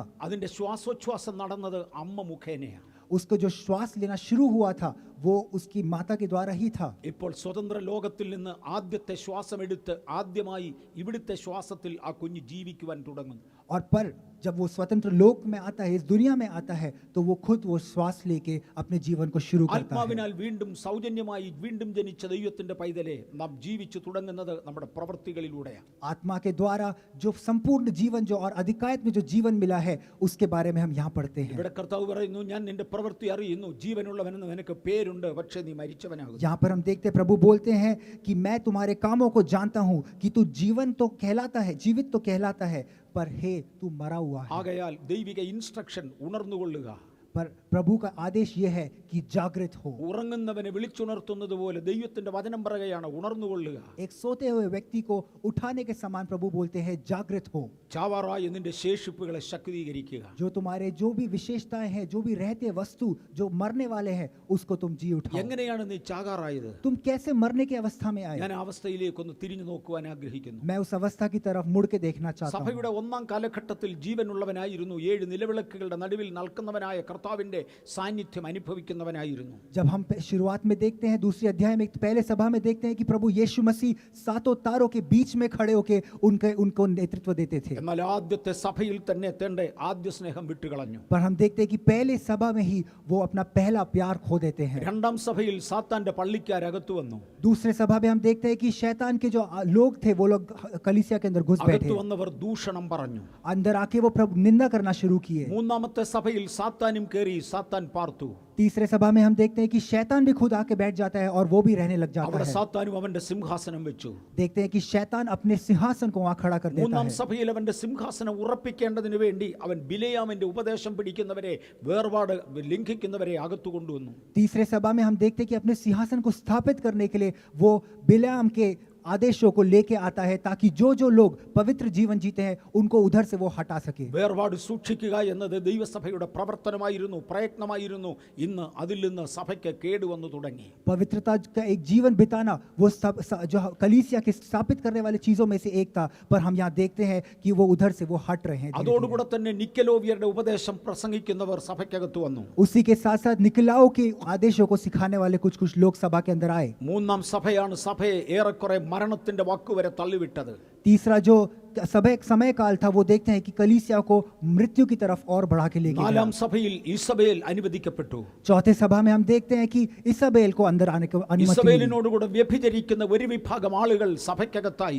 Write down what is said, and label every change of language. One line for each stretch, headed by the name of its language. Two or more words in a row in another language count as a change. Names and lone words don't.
Malayalam: അതിന്റെ ശ്വാസോച്ഛ്വാസം നടന്നത് അമ്മ മുഖേനയാണ്.
Hindi: उसको जो श्वास लेना शुरू हुआ था वो उसकी माता के द्वारा ही था।
Malayalam: ഇപ്പോൾ സ്വതന്ത്ര ലോകത്തിൽ നിന്ന് ആദ്യത്തെ ശ്വാസം എടുത്ത് ആദ്യമായി ഇവിടുത്തെ ശ്വാസത്തിൽ ആ കുഞ്ഞ് ജീവിക്കുവാൻ തുടങ്ങുന്നു.
Hindi: और पर जब वो स्वतंत्र लोक में आता है, इस दुनिया में आता है, तो वो खुद वो श्वास लेके अपने जीवन को शुरू करता है।
Malayalam: ആത്മാവിനാൽ വീണ്ടും സൗജന്യമായി വീണ്ടും ജനിച്ച ദൈവത്തിന്റെ പൈതലെ നാം ജീവിച്ചു തുടങ്ങുന്നത് നമ്മുടെ പ്രവൃത്തികളിലൂടെയാണ്.
Hindi: आत्मा के द्वारा जो संपूर्ण जीवन जो और अधिकायत में जो जीवन मिला है उसके बारे में हम यहाँ पढ़ते हैं।
Malayalam: ഇവിടെ കർത്താവ് പറയുന്നു, ഞാൻ നിന്റെ പ്രവൃത്തി അറിയുന്നു, ജീവനുള്ളവനെന്ന് നിനക്ക് പേരുണ്ട്, പക്ഷേ നീ മരിച്ചവനാകും.
Hindi: यहाँ पर हम देखते हैं प्रभु बोलते हैं कि मैं तुम्हारे कामों को जानता हूँ कि तू जीवन तो कहलाता है, जीवित तो कहलाता है, पर हे तू मरा हुआ है।
Malayalam: ആകയാൽ ദൈവിക ഇൻസ്ട്രക്ഷൻ ഉണർന്നുകൊള്ളുക.
Hindi: पर प्रभु का आदेश यह है कि जागृत हो।
Malayalam: ഉറങ്ങുന്നവനെ വിളിച്ചുണർത്തുന്നത് പോലെ ദൈവത്തിന്റെ വചനം പറയുകയാണ്, ഉണർന്നുകൊള്ളുക.
Hindi: एक सोते हुए व्यक्ति को उठाने के समान प्रभु बोलते हैं जागृत हो।
Malayalam: ചാവാറായ നിന്റെ ശേഷിപ്പുകളെ ശക്തീകരിക്കുക.
Hindi: जो तुम्हारे जो भी विशेषताएं हैं, जो भी रहते वस्तु जो मरने वाले हैं, उसको तुम जी उठाओ।
Malayalam: എങ്ങനെയാണ് നീ ചാകാറായത്?
Hindi: तुम कैसे मरने की अवस्था में आए?
Malayalam: ഞാൻ ആ അവസ്ഥയിലേക്കൊന്ന് തിരിഞ്ഞു നോക്കുവാൻ ആഗ്രഹിക്കുന്നു.
Hindi: मैं उस अवस्था की तरफ मुड़ के देखना चाहता हूँ।
Malayalam: സഭയുടെ ഒന്നാം കാലഘട്ടത്തിൽ ജീവനുള്ളവനായിരുന്നു, 7 നിലവിളക്കുകളുടെ നടുവിൽ നിൽക്കുന്നവനായ കർത്താവിന്റെ സാന്നിധ്യം അനുഭവിക്കുന്നവനായിരുന്നു.
Hindi: जब हम शुरुआत में देखते हैं, दूसरे अध्याय में, पहले सभा में देखते हैं कि प्रभु यीशु मसीह 7 तारों के बीच में खड़े होकर उनको नेतृत्व देते थे।
Malayalam: എന്നാൽ ആദ്യത്തെ സഭയിൽ തന്നെ തന്റെ ആദ്യ സ്നേഹം വിട്ടുകളഞ്ഞു.
Hindi: पर हम देखते हैं कि पहले सभा में ही वो अपना पहला प्यार खो देते हैं।
Malayalam: രണ്ടാം സഭയിൽ സാത്താന്റെ പള്ളിക്കാരകത്തു വന്നു.
Hindi: दूसरे सभा में हम देखते हैं कि शैतान के जो लोग थे वो लोग कलीसिया के अंदर घुस बैठे।
Malayalam: അകത്തു വന്നവർ ദൂഷണം പറഞ്ഞു.
Hindi: अंदर आके वो प्रभु निंदा करना शुरू किए।
Malayalam: മൂന്നാമത്തെ സഭയിൽ സാത്താനും കയറി സാത്താൻ പാർത്തു.
Hindi: तीसरे सभा में हम देखते हैं कि शैतान भी खुद आके बैठ जाता है और वो भी रहने लग जाता
Malayalam: അവിടെ
Hindi: है.
Malayalam: സാത്താനും അവന്റെ സിംഹാസനം വെച്ചു.
Hindi: देखते हैं कि शैतान अपने सिंहासन को वहां खड़ा कर देता
Malayalam: മൂന്നാം
Hindi: है.
Malayalam: സഭയിൽ അവന്റെ സിംഹാസനം ഉറപ്പിക്കേണ്ടതിന് വേണ്ടി അവൻ ബിലെയാമിന്റെ ഉപദേശം പിടിക്കുന്നവരെ, വേർപാട് ലംഘിക്കുന്നവരെ അകത്തു കൊണ്ടുവന്നു.
Hindi: तीसरे सभा में हम देखते हैं कि अपने सिंहासन को स्थापित करने के लिए वो बिलाम के आदेशों को लेके आता है ताकि जो जो लोग पवित्र जीवन जीते हैं उनको उधर से वो हटा सके.
Malayalam: വേർപാട് സൂക്ഷിക്കുക എന്നത് ദൈവസഭയുടെ പ്രവർത്തനമായിരുന്നു, പ്രയത്നമായിരുന്നു. ഇന്ന് അതിൽ നിന്ന് സഭയ്ക്ക് കേടുവന്നു തുടങ്ങി.
Hindi: पवित्रता का एक जीवन बिताना वो जो कलीसिया के स्थापित करने वाली चीजों में से एक था, पर हम यहाँ देखते हैं कि वो उधर से वो हट रहे हैं.
Malayalam: അതോടുകൂടെ തന്നെ നിക്കലോവിയരുടെ ഉപദേശം പ്രസംഗിക്കുന്നവർ സഭയ്ക്കകത്ത് വന്നു.
Hindi: उसी के साथ साथ निकलाओ के आदेशों को सिखाने वाले कुछ कुछ लोग सभा के अंदर आए.
Malayalam: മൂന്നാം സഭയാണ് സഭയെ ഏറെക്കുറെ മരണത്തിന്റെ വാക്കുവരെ തള്ളിവിട്ടത്.
Hindi: तीसरा जो समय काल था वो देखते हैं कि कलीसिया को मृत्यु की तरफ और बढ़ा के ले गया.
Malayalam: നാലാം സഭയിൽ ഇസബേൽ അനുവദിക്കപ്പെട്ടു.
Hindi: चौथे सभा में हम देखते हैं कि इसाबेल को अंदर आने की अनुमति मिली.
Malayalam: ഇസബേലിനോടുകൂടെ വ്യഭിചരിക്കുന്ന ഒരു വിഭാഗം ആളുകൾ സഭയ്ക്കകത്തായി.